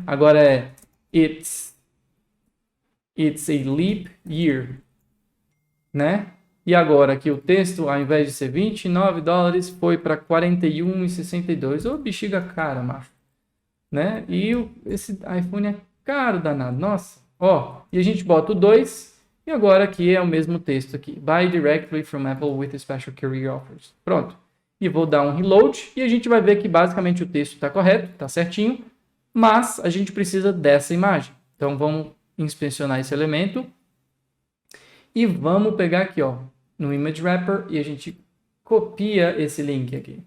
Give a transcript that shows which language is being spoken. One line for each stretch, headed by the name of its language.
Portuguese: Agora é
English: It's a leap year,
Portuguese: né? E agora aqui o texto, ao invés de ser $29, foi para 41,62. Ô, bexiga cara, macho. Né? E esse iPhone é caro danado. Nossa. Ó, e a gente bota o 2 e agora aqui é o mesmo texto aqui.
English: Buy directly from Apple with special career offers.
Portuguese: Pronto. E vou dar um reload e a gente vai ver que basicamente o texto está correto, está certinho, mas a gente precisa dessa imagem. Então vamos inspecionar esse elemento e vamos pegar aqui, ó, no Image Wrapper e a gente copia esse link aqui.